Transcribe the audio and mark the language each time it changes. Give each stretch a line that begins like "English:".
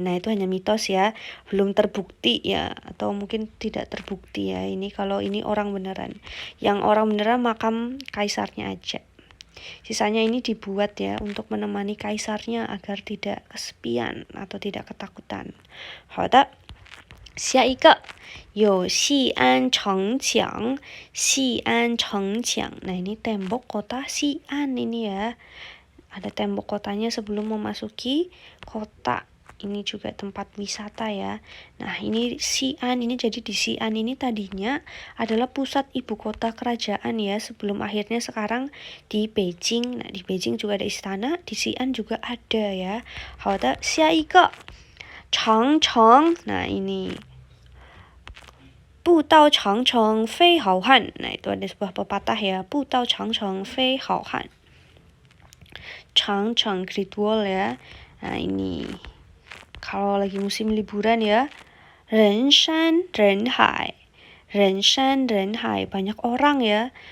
Indonesian: Nah, itu hanya mitos ya, belum terbukti ya, atau mungkin tidak terbukti ya. Ini kalau ini orang beneran. Yang orang beneran makam kaisarnya aja. Sisanya ini dibuat ya untuk menemani kaisarnya agar tidak kesepian atau tidak ketakutan.
Chinese: 好的，下一个有西安城墙。西安城墙.
Indonesian: Nah, ini tembok kota Xi'an ini ya. Ada tembok kotanya sebelum memasuki kota. Ini juga tempat wisata ya. Nah, ini Xi'an ini, jadi di Xi'an ini tadinya adalah pusat ibu kota kerajaan ya, sebelum akhirnya sekarang di Beijing. Nah, di Beijing juga ada istana, di Xi'an juga ada ya.
Chinese: 好的，下一个长城.
Indonesian: Nah, ini
Chinese: 步道长城非好汉.
Indonesian: Nah, itu ada sebuah pepatah ya,
Chinese: 步道长城非好汉.
Indonesian: 长城 Great Wall ya. Nah, ini kalau lagi musim liburan ya.
Chinese: 人山人海. 人山人海,
Indonesian: banyak orang ya.